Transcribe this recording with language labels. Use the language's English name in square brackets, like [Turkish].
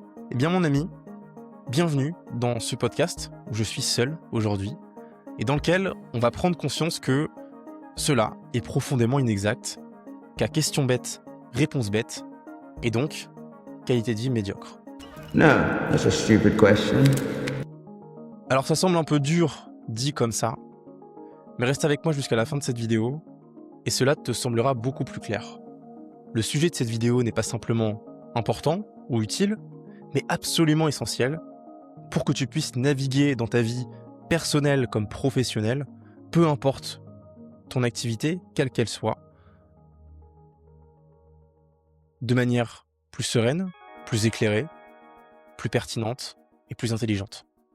[French] Eh bien mon ami, bienvenue dans ce podcast où je suis seul aujourd'hui et dans lequel on va prendre conscience que cela est profondément inexact, qu'à question bête, réponse bête, et donc qualité de vie médiocre. [English] No, that's a stupid question. [French] Alors ça semble un peu dur dit comme ça, mais reste avec moi jusqu'à la fin de cette vidéo et cela te semblera beaucoup plus clair. Le sujet de cette vidéo n'est pas simplement important ou utile, mais absolument essentiel pour que tu puisses naviguer dans ta vie personnelle comme professionnelle, peu importe ton activité, quelle qu'elle soit, de manière plus sereine, plus éclairée, plus pertinente et plus intelligente.